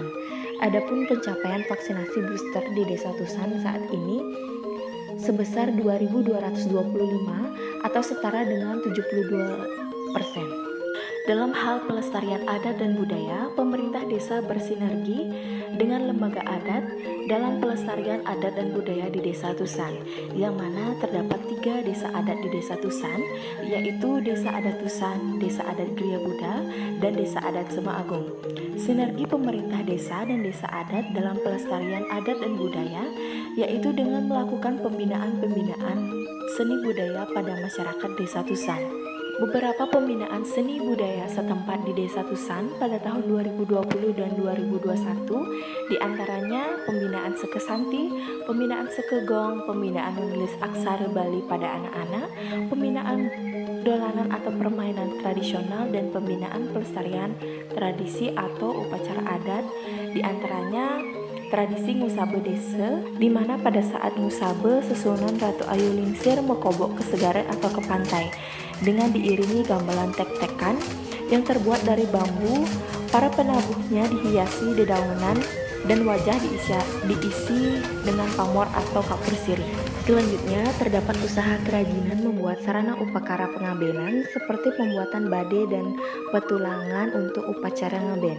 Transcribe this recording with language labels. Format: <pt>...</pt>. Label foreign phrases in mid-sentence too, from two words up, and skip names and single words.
<id>Adapun pencapaian vaksinasi booster di Desa Tusan saat ini sebesar 2.225 atau setara dengan 72%. Dalam hal pelestarian adat dan budaya, pemerintah desa bersinergi dengan lembaga adat dalam pelestarian adat dan budaya di Desa Tusan, yang mana terdapat 3 desa adat di Desa Tusan, yaitu Desa Adat Tusan, Desa Adat Gria Buddha, dan Desa Adat Sema-Agung. Sinergi pemerintah desa dan desa adat dalam pelestarian adat dan budaya, yaitu dengan melakukan pembinaan seni budaya pada masyarakat Desa Tusan. Beberapa pembinaan seni budaya setempat di Desa Tusan pada tahun 2020 dan 2021 diantaranya pembinaan sekesanti, pembinaan sekegong, pembinaan menulis aksara Bali pada anak-anak, pembinaan dolanan atau permainan tradisional, dan pembinaan pelestarian tradisi atau upacara adat, diantaranya tradisi ngusabe desa, di mana pada saat ngusabe susunan Ratu Ayu Lingsir mekobok ke segara atau ke pantai dengan diiringi gamelan tek-tekan yang terbuat dari bambu. Para penabuhnya dihiasi dedaunan dan wajah diisi dengan pamor atau kapur sirih. Selanjutnya terdapat usaha kerajinan membuat sarana upakara pengabenan seperti pembuatan bade dan petulangan untuk upacara ngaben.</id>